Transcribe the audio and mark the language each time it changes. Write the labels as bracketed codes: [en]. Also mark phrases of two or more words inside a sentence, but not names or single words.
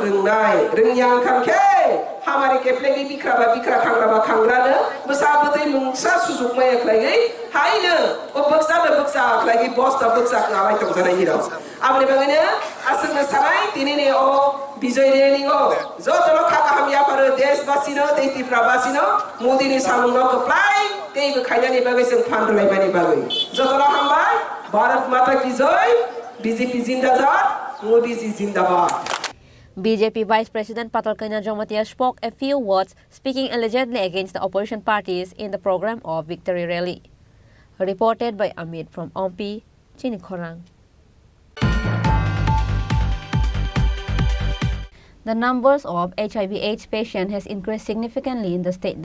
[trp] रोंनाय रोंयां खामखे हामारे केप्लेगी बिख्राबा बिख्रा खांग्राबा खांग्रानो बसाबदै मुंसा सुजुग माय खलायै हायनो ओ बक्सा खलायै बस्ता बक्सा गाबाय तंजानाय हिरो आबने बगैनो आसंग साराय दिनैनि ओ बिजय रेलिङो जतलो खाका हामिया पर देशबासिनो दैतिफ्राबासिनो मोदीनि सामुंनो कप्लाय तेइबो खायनानि बगै जों फानदलायबानि बगै जतलो हामबाय [hi] भारत माता की जय बीजेपी जिंदाबाद मोदी जी जिंदाबाद [en] BJP Vice President Patalkanya Jomatia spoke a few words speaking allegedly against the opposition parties in the program of Victory Rally. Reported by Amit from Ompi, Chini Khorang. The numbers of HIV/AIDS patients has increased significantly in the state.